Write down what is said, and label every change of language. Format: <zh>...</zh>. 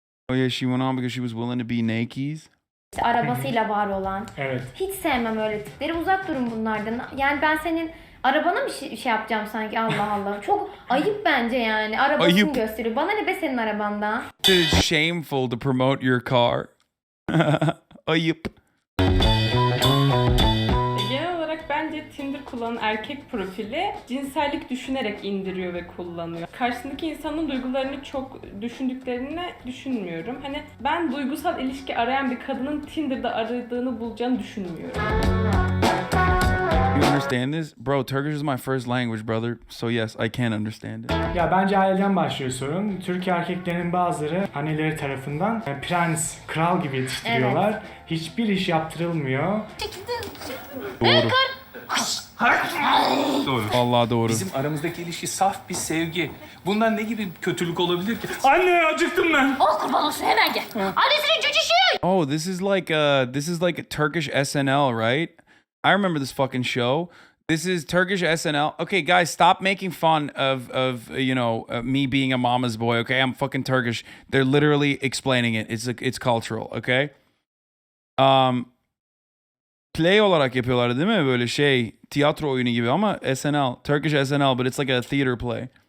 <en>Oh yeah, she went on because she was willing to be naked.</en> <tr>İşte arabasıyla var olan. Evet. Hiç sevmem öyle tipleri. Uzak durun bunlardan. Yani ben senin arabana mı şey yapacağım sanki? Allah Allah. Çok ayıp bence yani. Arabasını Ayıp. gösteriyor. Bana ne be senin arabandan?</tr> <en>It's shameful to promote your car.</en> <tr>Ayıp. Genel olarak bence Tinder kullanan erkek profili cinsellik düşünerek indiriyor ve kullanıyor. Karşısındaki insanın duygularını çok düşündüklerini düşünmüyorum. Hani ben duygusal ilişki arayan bir kadının Tinder'da aradığını bulacağını düşünmüyorum.</tr> <en>You understand this? Bro, Turkish is my first language, brother. So yes, I can understand it.</en> <tr>Ya bence aileden başlıyor sorun. Türk erkeklerinin bazıları anneleri tarafından prens, kral gibi yetiştiriyorlar. Hiçbir iş yaptırılmıyor. Doğru. Doğru. Vallahi doğru. Bizim aramızdaki ilişki saf bir sevgi. Bundan ne gibi kötülük olabilir ki? Anne acıktım ben. Oh kurban olsun hemen gel. Annesinin cücüşü.</tr> <en>Oh, this is like a Turkish SNL, right? I remember this fucking show. This is Turkish SNL. Okay, guys, stop making fun of me being a mama's boy. Okay, I'm fucking Turkish. They're literally explaining it. It's cultural. Okay.</en> <tr>Play olarak yapıyorlar değil mi? Böyle şey tiyatro oyunu gibi ama SNL.</tr> <en>Turkish SNL, but it's like a theater play.</en>